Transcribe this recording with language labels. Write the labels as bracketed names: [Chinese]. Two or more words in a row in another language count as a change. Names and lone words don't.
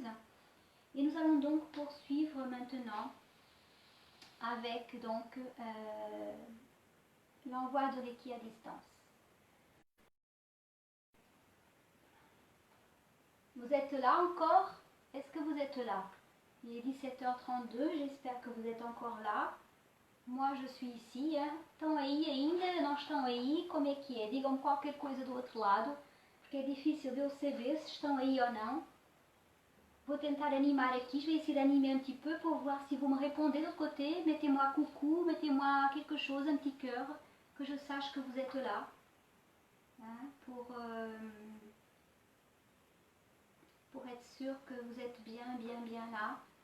[French] Et nous allons donc poursuivre maintenant avec donc l'envoi de Reiki à distance. Vous êtes là encore? Est-ce que vous êtes là? Il est 17h32, j'espère que vous êtes encore lá. Moi, je suis ici. [Portuguese] Estão aí ainda? Não estão aí? Como é que é? Digam-me qualquer coisa do outro lado, porque é difícil de eu saber se estão aí ou não. Vou tentar animar aqui, [French] je vais essayer d'animer un petit peu pour voir si vous me répondez de l'autre côté. Mettez-moi coucou, mettez-moi quelque chose, un petit cœur, que je sache que vous êtes là. Hein, pour être sûr que vous êtes bien là.